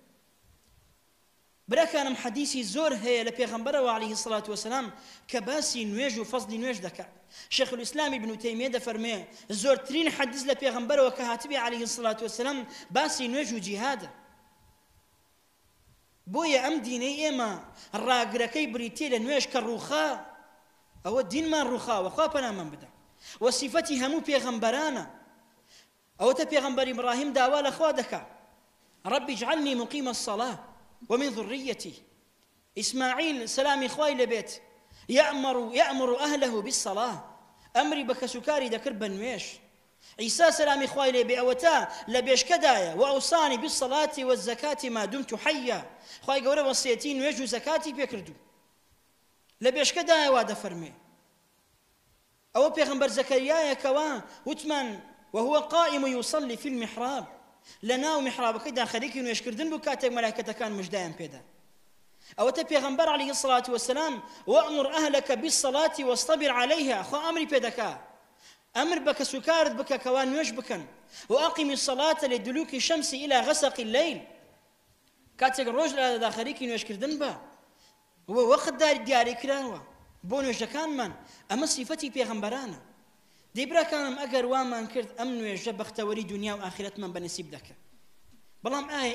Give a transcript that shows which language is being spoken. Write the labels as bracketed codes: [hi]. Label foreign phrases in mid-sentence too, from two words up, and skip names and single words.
[ckb] براکانم حەدیثی زۆر هەیە لە پێغەمبەرەوە [ar] عەلەیهی الصلاة والسلام [ckb] کە باسی نوێژ و فەزلی نوێژ دەکات شێخ الئیسلام ابن تەیمیە دەفەرمێ زۆرترین حەدیث لە پێغەمبەرەوە کە هاتبێ [ar] عەلەیهی الصلاة والسلام [ckb] باسی نوێژ و جیهادە بۆیە ئەم دینەی ئێمە ڕاگرەکەی بریتێ لە نوێژ کە ڕووخا ئەوە دینمان ڕووخاوە خوا پەنامان بدە وە سیفەتی هەموو پێغەمبەرانە ئەوەتە پێغەمبەر ئیبراهیم داوا لە خوا دەکا [ar] ربی اجعلني مقيم الصلاة ومن ذريتي [ckb] إسماعيل سلامي خوای لەبێت [ar] يأمر أهله بالصلاة [ckb] أمري بكسكاري دكر بنويش عيسى سلامي خوای لێبێ ئەوەتە لە بێشکەدایە [ar] وأوصاني بالصلاة والزكاة ما دمت حيا [ckb] خوای گەورە وەسیەتی نوێژ و زەکاتی پێکردو لە بێشکەدایە وا دەفەرمێ ئەوە پێغەمبەر زەکەریایەکەوە وتمان [ar] وهو قائم يصلي في المحراب [ckb] لناو محرابەکەیدا خەریکی نوێژکردن بوو کاتێک مەلایکەتەکان مژدایان پێدا ئەوەتە پێغەمبەر [ar] عەلەیهی الصلاة والسلام وأمر أهلك بالصلاة واصطبر عليها [ckb] خوا ئەمری پێدەکا ئەمر بە کەسوکارت بکە کەوا نوێژ بکەن [ar] وأقم الصلاة لدلوك الشمس إلى غسق الليل [ckb] کاتێک ڕۆژ لەدادا خەریکی نوێژکردن بە وەخت دیاری کراوە بۆ نوێژەکانمان ئەمە سیفەتی پێغەمبەرانە دەی براکانم ئەگەر وامان کرد ئەم نوێژە بەختەوەری دنیا و ئاخرەتمان بەنسیب دەکە بەڵام ئایا